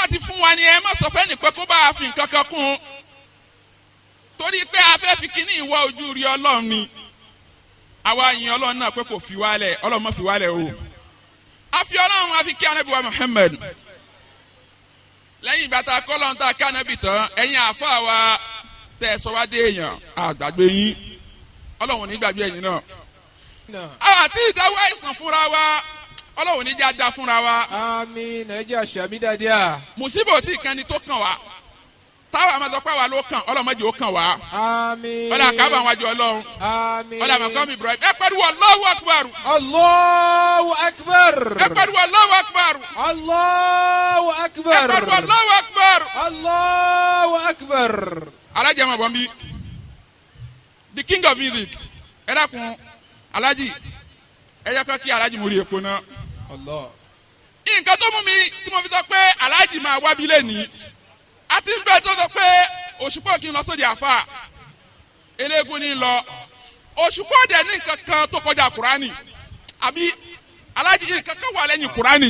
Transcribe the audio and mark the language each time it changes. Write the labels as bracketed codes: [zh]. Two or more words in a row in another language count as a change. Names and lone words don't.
[yo] ti fún wa ní ẹ má sọ fẹ́ nìkan kó bá a fi nǹkan kan kún torí pé a fẹ́ fi kíní ìwọ ojú rí Ọlọ́run ni àwa yin Ọlọ́run náà pé kò fi wálẹ̀ Ọlọ́run má fi wálẹ̀ o a fi Ọlọ́run a fi kí Ànábì wa Muhammad lẹ́yìn ìgbà tá a kọ́ lọ́run tá a kí Ànábì tán ẹ̀yin àfa wa tẹ̀ sọ wá dé èèyàn àgbàgbé yín Ọlọ́run ní gbàgbé ẹ̀yin náà àti ìdáwọ́ àìsàn fúnra wa Ọlọ́run ní já da fúnra wa. àmín ẹ jẹ́ àṣàmì dáadáa. mùsíbò tí ìkànnì tó kàn wá táwa àmọ́tọ́pẹ́ wa ló kàn Ọlọ́run mọ́jì ó kàn wá. àmín. ọ̀dà kábà wájú Ọlọ́run. àmín. ọ̀dà màkàmí Ibrahim ẹ pariwo [ar] الله أكبر. Allahu Akbar. [yo] ẹ pariwo [ar] الله أكبر. [yo] akbar. [ar] Allahu akbar. [yo] Ẹ̀pẹ̀rù [ar] الله أكبر. Allahu akbar. [yo] Alhaji ẹ̀mọ̀ bọ̀ ń bí. [en] The king of music. [yo] Ẹ dákun Alhaji ẹ jẹ́ kó kí Alhaji mórí epo náà. Allah. Nǹkan tó mú mi tí mo fi sọ pé Alhaji máa wá bí lẹ́nìí. A ti ń bẹ́ẹ̀ tó sọ pé Òṣùpá kí n lọ sóde àfà. Eléégún ní lọ. Òṣùpá dẹ̀ ní nǹkan kan tó kọjá Kùránì. Àbí Alhaji nǹkan kan wà lẹ́yìn Kùránì.